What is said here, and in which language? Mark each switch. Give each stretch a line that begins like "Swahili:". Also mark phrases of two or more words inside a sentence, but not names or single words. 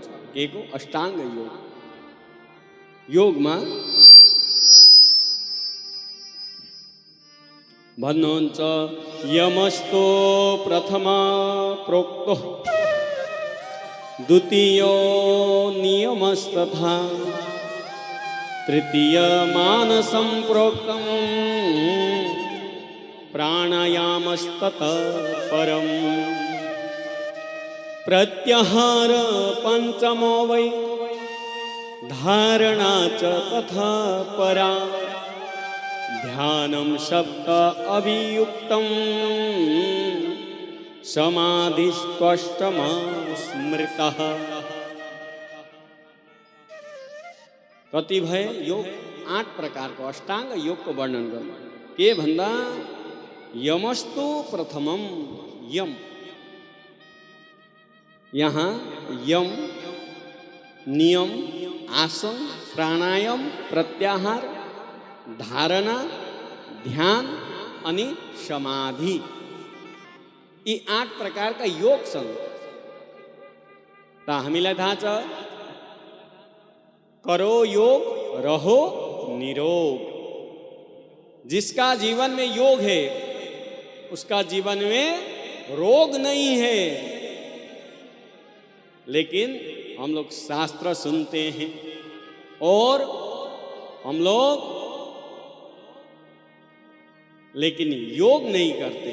Nepali: के को? अष्टाङ्ग योग। योगमा भन्नुहुन्छ
Sanskrit: यमस्तो प्रथम प्रोक्तो द्वितीयो नियमस्तथा तृतीय मानसं प्रोक्तं प्राणायामस्तत परम प्रत्याहार पंचमो वै धारणा च तथा परा ध्यानं शब्द अभियुक्तं समाधिस्त्वष्टमस्मृतः।
Nepali: कति भए योग 8 प्रकारको अष्टाङ्ग योगको वर्णन गर्नु के भन्दा
Sanskrit: यमस्तु प्रथमम यम।
Nepali: यहाँ यम नियम आसन प्राणायाम प्रत्याहार धारणा ध्यान अनि समाधि यी 8 प्रकारका योग छन्। त हामीलाई थाहा छ
Hindi: करो योग रहो निरोग। जिसका जीवन में योग है उसका जीवन में रोग नहीं है। लेकिन हम लोग शास्त्र सुनते हैं और हम लोग लेकिन योग नहीं करते।